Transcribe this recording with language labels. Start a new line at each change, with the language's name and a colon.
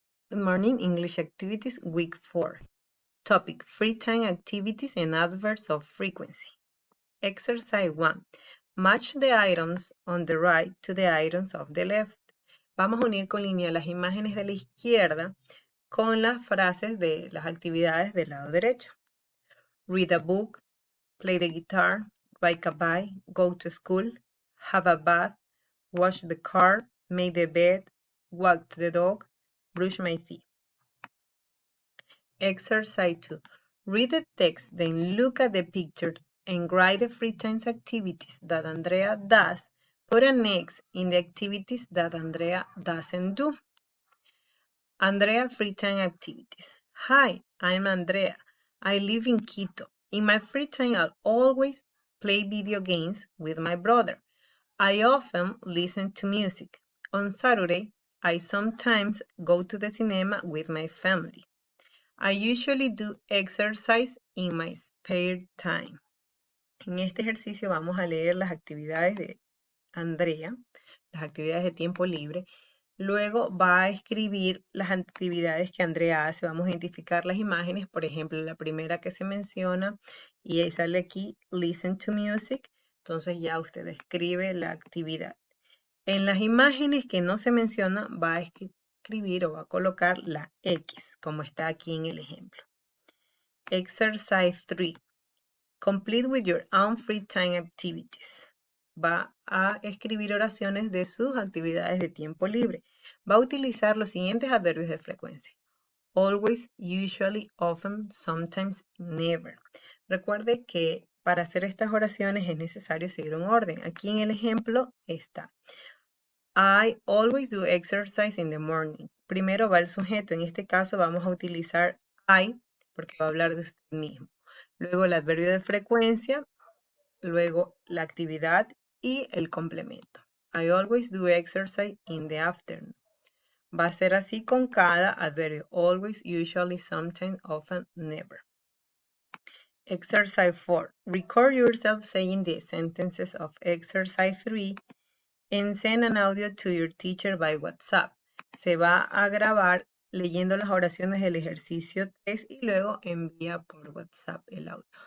English: Good morning, English Activities, Week 4. Topic, Free Time Activities and Adverbs of Frequency. Exercise 1. Match the items on the right to the items of the left.
Spanish: Vamos a unir con línea las imágenes de la izquierda con las frases de las actividades del lado derecho.
English: Read a book, play the guitar, ride a bike, go to school, have a bath, wash the car, make the bed, walk the dog, brush my teeth. Exercise 2. Read the text, then look at the picture and write the free time activities that Andrea does. Put an X in the activities that Andrea doesn't do. Andrea free time activities. Hi, I'm Andrea. I live in Quito. In my free time, I'll always play video games with my brother. I often listen to music. On Saturday, I sometimes go to the cinema with my family. I usually do exercise in my spare time.
Spanish: En este ejercicio vamos a leer las actividades de Andrea, las actividades de tiempo libre. Luego va a escribir las actividades que Andrea hace. Vamos a identificar las imágenes. Por ejemplo, la primera que se menciona y ahí sale aquí,
English: listen to music.
Spanish: Entonces ya usted escribe la actividad. En las imágenes que no se menciona va a escribir o va a colocar la X, como está aquí en el ejemplo.
English: Exercise 3. Complete with your own free time activities.
Spanish: Va a escribir oraciones de sus actividades de tiempo libre. Va a utilizar los siguientes adverbios de frecuencia.
English: Always, usually, often, sometimes, never.
Spanish: Recuerde que para hacer estas oraciones es necesario seguir un orden. Aquí en el ejemplo está.
English: I always do exercise in the morning.
Spanish: Primero va el sujeto. En este caso vamos a utilizar I porque va a hablar de usted mismo. Luego el adverbio de frecuencia, luego la actividad y el complemento.
English: I always do exercise in the afternoon.
Spanish: Va a ser así con cada adverbio.
English: Always, usually, sometimes, often, never. Exercise 4. Record yourself saying the sentences of exercise 3 and send an audio to your teacher by WhatsApp.
Spanish: Se va a grabar leyendo las oraciones del ejercicio 3 y luego envía por WhatsApp el audio.